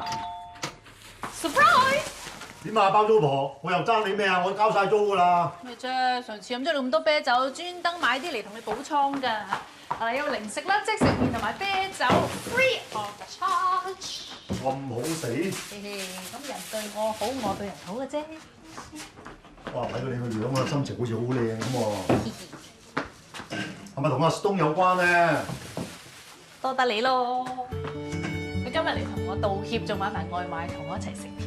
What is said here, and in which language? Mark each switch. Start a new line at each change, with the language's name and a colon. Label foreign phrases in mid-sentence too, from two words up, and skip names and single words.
English: ！Surprise！
Cantonese: 點啊，包租婆，我又爭你咩啊？我交晒租噶啦。咩啫？上次飲咗你咁多啤酒，專登買啲嚟同你補倉㗎。嗱，有零食啦，即食麵同埋啤酒 ，
English: free of charge。
Cantonese: 咁好死！咁人對我好，我對人好嘅啫。哇！睇到你個樣啊，心情好似好靚咁喎。係咪同阿 Stone 有關咧？多得你咯！佢今日嚟同我道歉，仲買埋外賣同我一齊食添。